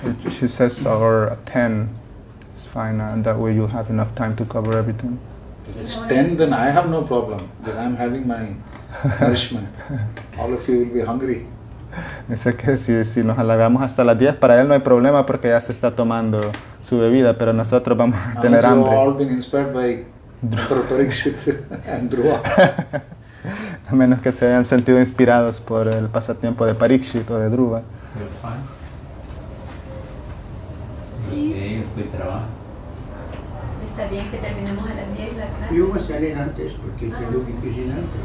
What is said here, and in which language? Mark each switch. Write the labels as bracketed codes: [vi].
[en] She says or 10 is fine, and that way you'll have enough time to cover everything. If it's 10, then I have no problem because I'm having my nourishment. All of you will be hungry. [es] Dice que si nos alargamos hasta las 10, para él no hay problema porque ya se está tomando su bebida, pero nosotros vamos a tener [en] Unless you have all [es] hambre. [en] been inspired by Emperor Parikshit and Dhruva. [es] A menos que se hayan sentido inspirados por el pasatiempo de Parikshit o de Dhruva. [en] You're fine. [es] Sí. Sí, después trabajo. Está Está bien que terminemos a las 10 la clase. Yo voy a salir antes porque tengo que cocinar.